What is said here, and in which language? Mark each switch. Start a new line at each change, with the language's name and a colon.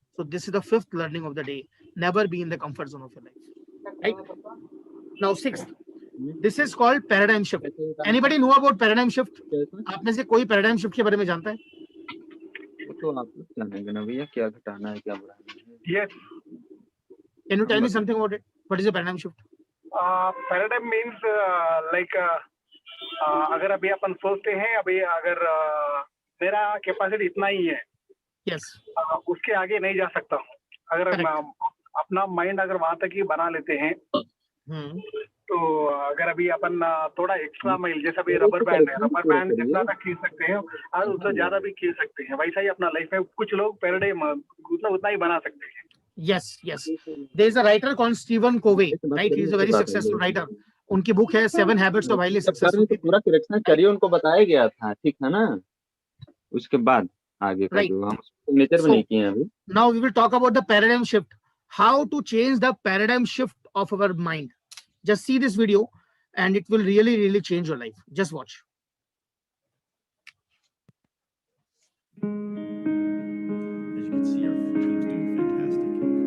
English: So this is the fifth learning of the day, never be in the comfort zone of your life, right? Now sixth, this is called paradigm shift. Anybody know about paradigm shift?
Hindi: आप में से कोई paradigm shift के बारे में जानता है? तो आप जानेंगे ना भैया, क्या घटाना है क्या बढ़ाना है.
English: Yes. Can you tell me something about it? What is a paradigm shift? Paradigm means like
Hindi: अगर अभी अपन सोचते हैं अभी अगर मेरा कैपेसिटी इतना ही है,
English: Yes.
Hindi: उसके आगे नहीं जा सकता. अगर अपना माइंड अगर वहां तक ही बना लेते हैं, तो अगर अभी अपन थोड़ा एक्स्ट्रा माइल, जैसा भी रबर बैंड है, रबर बैंड जितना तक खींच सकते हैं और उससे ज्यादा भी खींच सकते हैं, वैसा ही अपना लाइफ में कुछ लोग पैराडाइम उतना ही बना सकते हैं.
English: Yes, yes. There is a writer called Stephen Covey, right? He is a very successful writer.
Hindi: उनकी बुक है 7 Habits of Highly Successful People. पूरा करेक्शन करिए, उनको बताया गया था, ठीक है ना? उसके बाद आगे का जो हम नेचर में नहीं किए अभी.
English: Now we will talk about the paradigm shift. How to change the paradigm shift of our mind. Just see this video and it will really, really change your life. Just watch. As you can see, our team's doing fantastic.